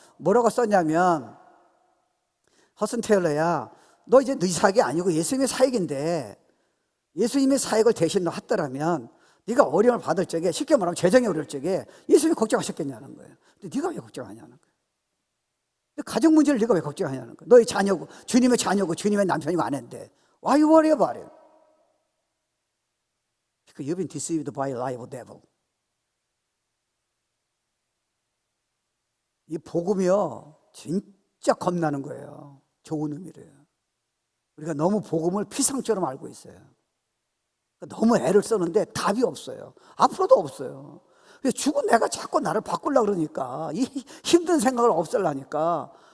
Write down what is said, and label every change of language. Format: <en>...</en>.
<ko>뭐라고 썼냐면, 허슨 테일러야, 너 이제 네 사역이 아니고 예수님의 사역인데, 예수님의 사역을 대신 너 했더라면 네가 어려움을 받을 적에, 쉽게 말하면 재정이 어려울 적에 예수님이 걱정하셨겠냐는 거예요. 근데 네가 왜 걱정하냐는 거예요. 가정 문제를 네가 왜 걱정하냐는 거예요. 너의 자녀고, 주님의 자녀고, 주님의 남편이고 아내인데</ko> <en>Why you worry about it? Because you've been deceived by a lie of devil.</en> <ko>이 복음이요, 진짜 겁나는 거예요. 좋은 의미래요. 우리가 너무 복음을 피상처럼 알고 있어요. 너무 애를 쓰는데 답이 없어요. 앞으로도 없어요. 죽은 내가 자꾸 나를 바꾸려고 그러니까, 이 힘든 생각을 없애려니까.</ko>